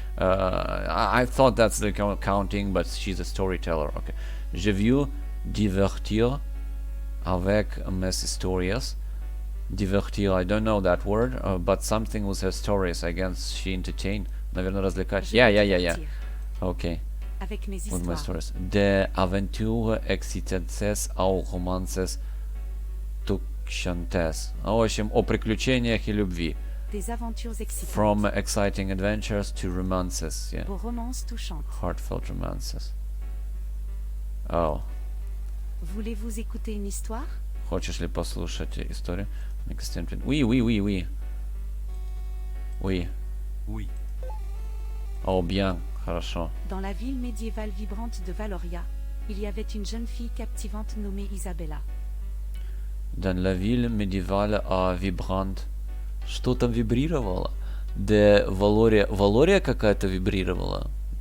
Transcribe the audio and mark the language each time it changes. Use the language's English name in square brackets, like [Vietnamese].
[English] I thought that's the counting, but she's a storyteller. Okay. [French] Je veux divertir avec mes historias. [English] Divertir, I don't know that word, but something with her stories. I guess she entertain. [Russian] Наверное, развлекать. [French] Je [English] Yeah. [French] veux divertir [English] Okay. [French] avec mes [English] With my [French] histoires. [English] stories. [French] De aventure excitantes au romances touchantes. [Russian] В общем, о приключениях и любви. [French] Des aventures excitantes. [English] From exciting adventures to romances. Yeah. [French] Aux romances touchantes. [English] Heartfelt romances. Oh. [French] Voulez-vous écouter une histoire? [Russian] Хочешь ли послушать историю? [French] Oui, oui, oui, oui. Oui. Oui. Oh, bien. [Russian] Хорошо. [French] Dans la ville médiévale vibrante de Valoria, il y avait une jeune fille captivante nommée Isabella. Dans la ville médiévale vibrante. [Russian] Что там вибрировало? Де Валория... Валория какая-то вибрировала?